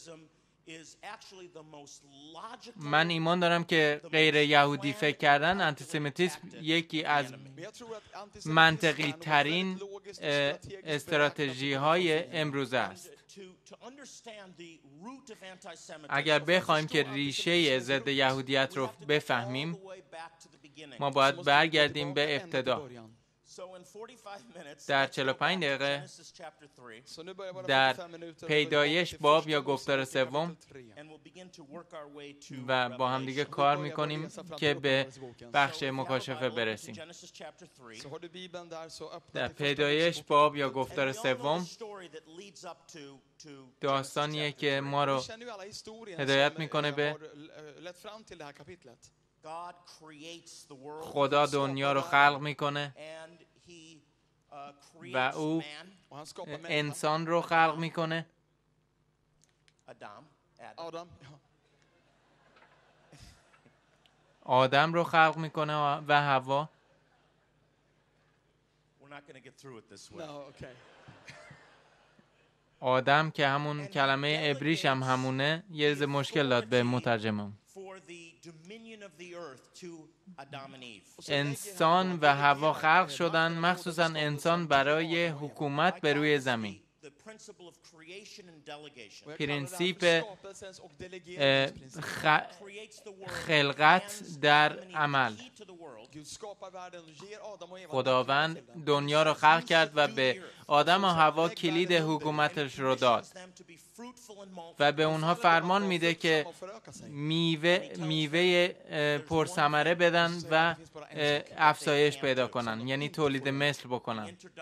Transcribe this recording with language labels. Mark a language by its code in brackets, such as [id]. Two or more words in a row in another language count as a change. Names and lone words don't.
[fa] من ایمان دارم که غیر یهودی فکر کردن، آنتیسمیتیسم، یکی از منطقی ترین استراتژی های امروزه است. اگر بخوایم که ریشه ضد یهودیت رو بفهمیم، ما باید برگردیم به ابتدا. در 45 دقیقه [sv] Så nu börjar våra [fa] در [sv] 45 minuter. [fa] پیدایش باب یا گفتار سوم و با هم دیگه کار میکنیم که به بخش مکاشفه برسیم. [sv] Så har du Bibeln där så öppna [fa] در [sv] till första [fa] پیدایش [sv] Mosebok. [fa] باب یا گفتار سوم داستانیه که ما رو [sv] Vi känner ju alla historien [fa] هدایت [sv] som, [fa] میکنه به [sv] har lett fram till det här kapitlet. [fa] خدا دنیا رو خلق میکنه و او [sv] Och han skapar människan. [fa] انسان رو خلق میکنه. Adam. آدم رو خلق میکنه و حوا. [en] No, okay. [fa] آدم که همون کلمه عبریش هم همونه، یه ذره مشکل داد به مترجمم. انسان و حوا خلق شدن، مخصوصا انسان برای حکومت بر روی زمین. پرینسیپ [sv] Skapelsens och delegeringens princip. [fa] خلقت در عمل. [sv] Gud skapar världen och ger Adam och Eva [fa] خداوند [sv] nyckeln till den. [fa] دنیا رو خلق کرد و به آدم و حوا کلید حکومتش رو داد و به اونها فرمان میده که میوه پرثمره بدن و افزایش پیدا کنن، یعنی تولید مثل بکنن